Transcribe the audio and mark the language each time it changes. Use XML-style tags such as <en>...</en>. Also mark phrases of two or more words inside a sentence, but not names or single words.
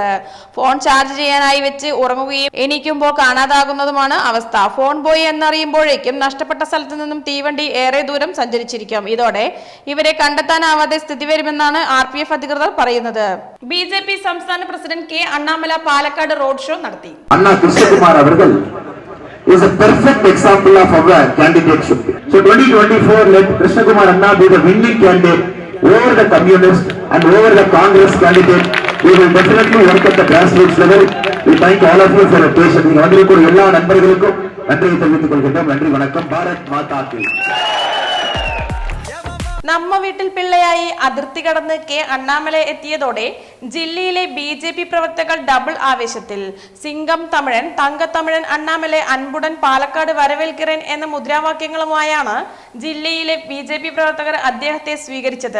<ml>ഫോൺ ചാർജ് ചെയ്യാനായി വെച്ച് ഉറങ്ങുകയും എണീക്കുമ്പോൾ കാണാതാകുന്നതുമാണ് അവസ്ഥ. ഫോൺ പോയി എന്നറിയുമ്പോഴേക്കും നഷ്ടപ്പെട്ട സ്ഥലത്ത് നിന്നും തീവണ്ടി ഏറെ ദൂരം സഞ്ചരിച്ചിരിക്കും. ഇതോടെ ഇവരെ കണ്ടെത്താനാവാതെ സ്ഥിതി വരുമെന്നാണ് RPF അധികൃതർ പറയുന്നത്. BJP സംസ്ഥാന പ്രസിഡന്റ് കെ അണ്ണാമല പാലക്കാട് റോഡ് ഷോ നടത്തി.</ml> <en>Anna Krishnakumar avargal is a perfect example of our candidateship. So 2024 let Krishnakumar Anna be the winning candidate over the communist and over the Congress candidate. We will definitely work at the grassroots level. We thank all of you for your patience.</en> <ta>நீங்க வந்திருக்கிற எல்லா நண்பர்களுக்கும் நன்றி தெரிவித்துக் கொள்கிறோம். நன்றி, வணக்கம்.</ta> <hi>भारत माता की.</hi> <ml>നമ്മ വീട്ടിൽ പിള്ളയായി അതിർത്തി കടന്ന് കെ അണ്ണാമല എത്തിയതോടെ ജില്ലയിലെ BJP പ്രവർത്തകർ ഡബിൾ ആവേശത്തിൽ.</ml> <ta>சிங்கம் தமிழன், தங்கத்தமிழன், அண்ணாமலை, அன்புடன், பாலக்காடு வரவேற்கிறேன்</ta> <ml>എന്ന മുദ്രാവാക്യങ്ങളുമായാണ് ജില്ലയിലെ BJP പ്രവർത്തകർ അദ്ദേഹത്തെ സ്വീകരിച്ചത്.</ml>